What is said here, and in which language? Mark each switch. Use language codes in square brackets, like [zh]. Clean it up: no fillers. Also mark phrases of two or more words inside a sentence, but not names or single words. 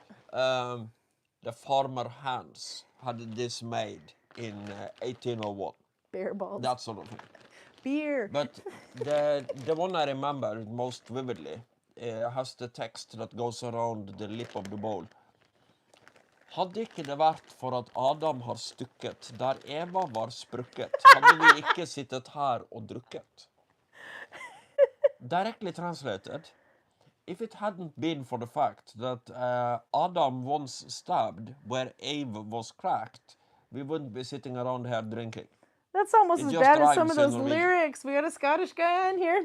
[en] The farmer Hans had this made in 1801. Bear balls. That sort of thing. Beer. But the one I remember most vividly has the text that goes around the lip of the bowl. [no] Hadde ikke det vært for at Adam har stukket, der Eva var sprukket, hadde vi ikke sittet her og drukket. [en] Directly translated, if it hadn't been for the fact that Adam once stabbed where Eve was cracked, we wouldn't be sitting around here drinking. That's almost as bad as some of those lyrics. We got a Scottish guy on here.